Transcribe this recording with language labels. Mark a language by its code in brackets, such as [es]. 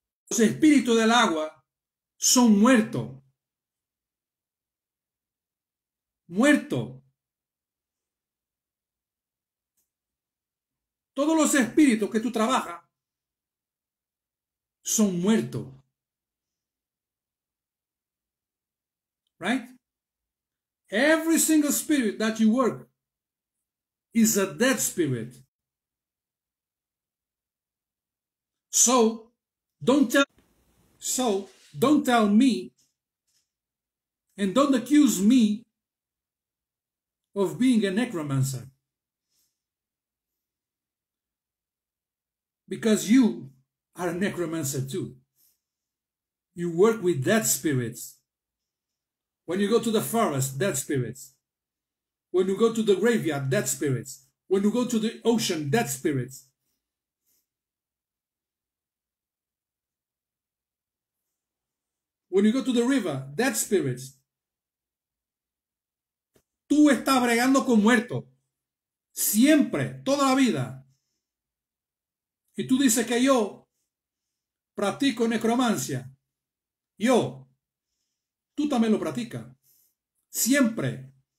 [es] Los espíritus del agua son muertos. Muertos. Todos los espíritus que tú trabajas son muertos. [en] Right? Every single spirit that you work is a dead spirit. So don't tell me and don't accuse me of being a necromancer. Because you are a necromancer too. You work with dead spirits. When you go to the forest, dead spirits. When you go to the graveyard, dead spirits. When you go to the ocean, dead spirits. When you go to the river, dead spirits. [es] Tú estás bregando con muertos. Siempre, toda la vida. Y tú dices que yo practico necromancia. Yo. Tú también lo practicas. Siempre.